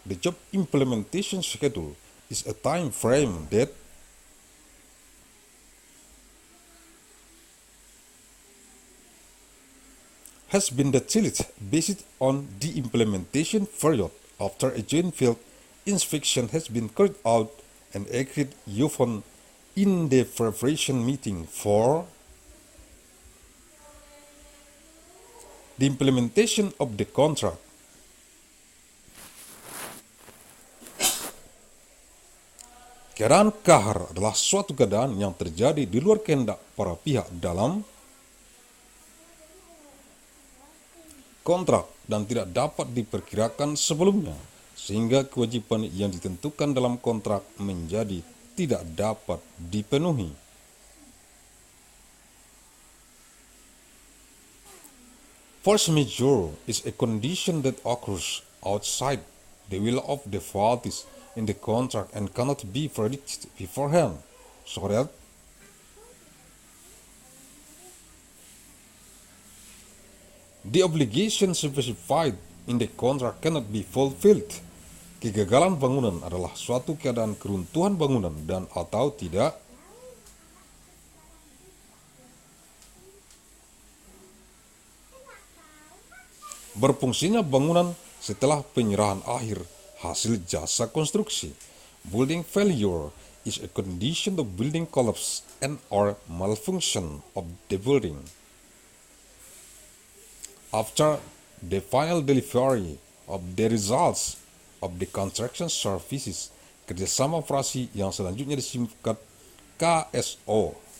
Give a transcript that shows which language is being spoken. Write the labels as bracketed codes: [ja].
[en] The job implementation schedule is a time frame that has been detailed based on the implementation period after a joint field inspection has been carried out and agreed upon in the preparation meeting for the implementation of the contract. [id] Keadaan kahar adalah suatu keadaan yang terjadi di luar kehendak para pihak dalam kontrak dan tidak dapat diperkirakan sebelumnya, sehingga kewajiban yang ditentukan dalam kontrak menjadi tidak dapat dipenuhi. [en] Force majeure is a condition that occurs outside the will of the parties in the contract and cannot be predicted beforehand, so that the obligation specified in the contract cannot be fulfilled. [id] Kegagalan bangunan adalah suatu keadaan keruntuhan bangunan dan atau tidak berfungsinya bangunan setelah penyerahan akhir hasil jasa konstruksi. [en] Building failure is a condition of building collapse and or malfunction of the building after the final delivery of the results of the construction services. [id] Kerjasama operasi yang selanjutnya disingkat KSO.